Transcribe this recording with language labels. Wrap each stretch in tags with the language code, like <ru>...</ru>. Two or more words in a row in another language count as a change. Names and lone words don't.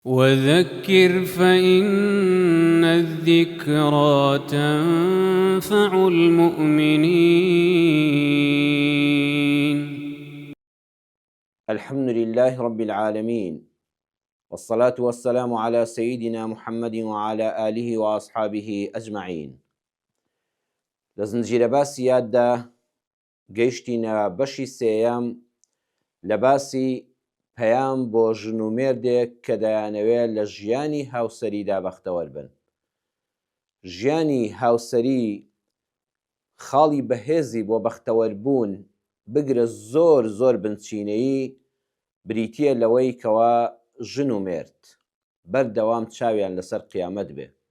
<ar>وذكر فإن الذكرى تنفع المؤمنين. الحمد لله رب العالمين، والصلاة والسلام على سيدنا محمد وعلى آله وأصحابه أجمعين.</ar> <ckb>لزنجيرە باسی یاددا گەیشتینە بەشی سێیەم لە باسی پەیام بۆ ژن و مێردێک کە دەیانەوێت لە ژیانی هاوسەریدا بەختەوەر بن. ژیانی هاوسەری خاڵی بەهێزی بۆ بەختەوەربوون بگرە زۆر بنچینەیی بریتیە لەوەی کەوا ژن و مێرد بەردەوام چاویان لەسەر قیامەت بێ.</ckb>